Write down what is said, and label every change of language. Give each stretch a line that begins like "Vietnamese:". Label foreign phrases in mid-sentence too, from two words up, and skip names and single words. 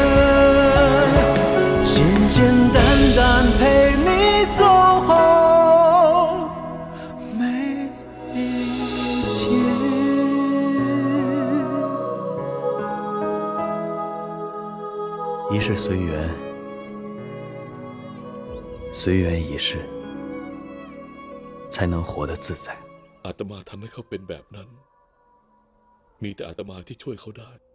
Chinese: 简简单单陪你走好每一天。一世随缘，随缘一世，才能活得自在。
Thai: อาตมาทำให้เขาเป็นแบบนั้น มีแต่อาตมาที่ช่วยเขาได้